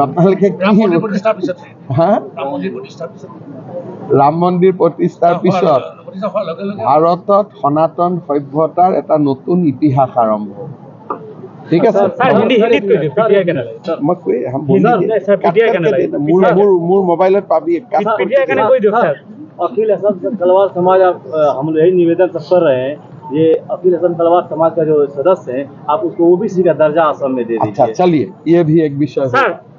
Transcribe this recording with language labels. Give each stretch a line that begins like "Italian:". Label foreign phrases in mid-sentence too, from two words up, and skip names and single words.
Assamese: আপোনালোকে ৰাম মন্দিৰ প্ৰতিষ্ঠাৰ পিছত ভাৰতত সনাতন সভ্যতাৰ এটা নতুন ইতিহাস আৰম্ভ। ঠিক আছে, মোৰ মোবাইলত পাবি।
Hindi: अखिल असम कलवार समाज, हम यही निवेदन सब कर रहे हैं, ये अखिल असम कलवार समाज का जो सदस्य है, आप उसको ओबीसी का दर्जा असम में दे दीजिए। अच्छा, चलिए, ये भी एक विषय है।